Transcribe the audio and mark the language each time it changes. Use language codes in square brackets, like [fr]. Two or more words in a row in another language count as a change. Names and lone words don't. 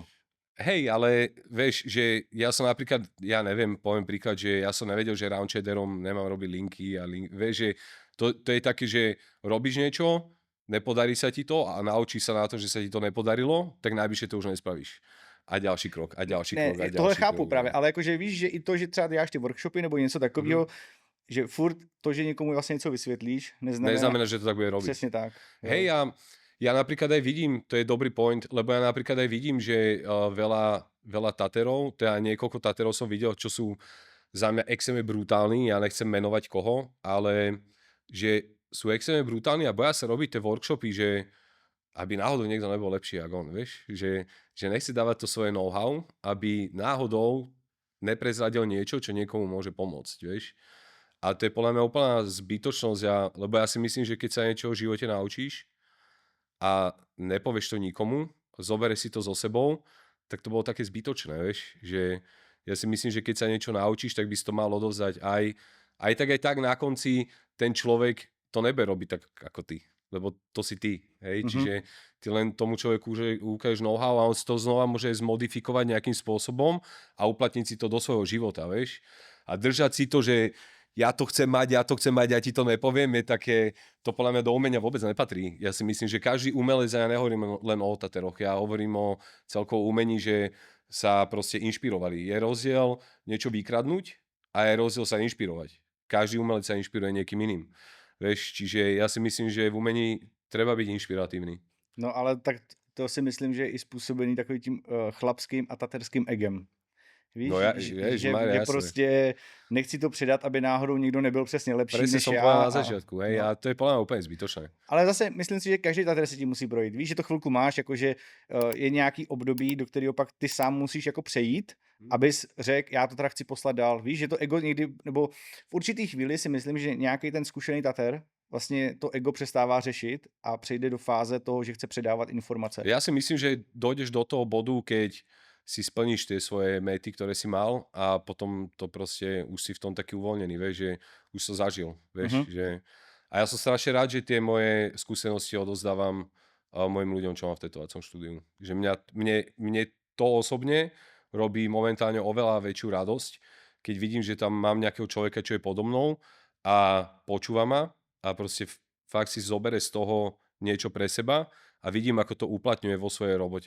[sk] Hej, ale vieš, že ja som napríklad, ja neviem, poviem príklad, že ja som nevedel, že round shaderom nemám robiť linky a vieš, že to je také, že robíš niečo, nepodarí sa ti to a naučíš sa na to, že sa ti to nepodarilo, tak najbližšie to už nespravíš. A ďalší krok, a ďalší krok, a ďalší [cs] tohle [sk] krok. [cs] chápu právě, ale jakože víš, že i to, že třeba děláš ty workshopy nebo něco takového, že furt to, že někomu vlastně něco vysvětlíš, [sk] neznamená, že to tak bude robiť. [cs] Přesně tak. Jo. [sk] Hej, ja napríklad aj vidím, to je dobrý point, lebo ja napríklad aj vidím, že veľa taterov, teda niekoľko taterov som videl, čo sú za mňa extrémne brutálni, ja nechcem menovať koho, ale že sú extrémne brutálni a boja sa robiť tie workshopy, že aby náhodou niekto nebol lepší ako on, vieš, že nechce dávať to svoje know-how, aby náhodou neprezradil niečo, čo niekomu môže pomôcť, vieš. A to je podľa mňa úplná zbytočnosť, lebo ja si myslím, že keď sa niečo v živote naučíš, a nepovieš to nikomu, zoberieš si to so sebou, tak to bolo také zbytočné, vieš, že ja si myslím, že keď sa niečo naučíš, tak by si to mal odovzdať aj tak na konci ten človek to nebude robiť tak ako ty, lebo to si ty, hej, čiže ty len tomu človeku ukážeš know-how a on si to znova môže zmodifikovať nejakým spôsobom a uplatniť si to do svojho života, vieš, a držať si to, že ja to chcem mať, ja ti to nepoviem, je také, to podľa mňa do umenia vôbec nepatrí. Ja si myslím, že každý umelec, a ja nehovorím len o tateroch, ja hovorím o celkovo umení, že sa proste inšpirovali. Je rozdiel niečo vykradnúť a je rozdiel sa inšpirovať. Každý umelec sa inšpiruje niekým iným. Vieš, čiže ja si myslím, že v umení treba byť inšpiratívny. [cs] No ale tak to si myslím, že je i způsobený takovým tím chlapským a taterským egem. Víš, [sk] No ja, [cs] že [sk] ježišmarja, jasné. [cs] prostě nechci to předat, aby náhodou nikdo nebyl přesně lepší [sk] Presne [cs] než [sk] som [cs] já. [sk] povedal na začiatku, hej, no. a to je podľa mňa úplne zbytočné. [cs] Ale zase myslím si, že každý tater si tím musí projít. Víš, že to chvilku máš, jakože je nějaký období, do kterého pak ty sám musíš jako přejít, abys řekl, já to teda chci poslat dál. Víš, že to ego někdy, nebo v určitý chvíli si myslím, že nějaký ten zkušený tater vlastně to ego přestává řešit a přejde do fáze toho, že chce předávat informace. [sk] Ja si myslím, že dojdeš do toho bodu, keď si splníš tie svoje mety, ktoré si mal a potom to proste už si v tom taký uvoľnený, vieš, že už to zažil, vieš, že... A ja som strašne rád, že tie moje skúsenosti odozdávam mojim ľuďom, čo mám v tetovacom štúdiu. Že mne to osobne robí momentálne oveľa väčšiu radosť, keď vidím, že tam mám nejakého človeka, čo je podo mnou a počúva ma a proste fakt si zobere z toho niečo pre seba a vidím, ako to uplatňuje vo svojej robote.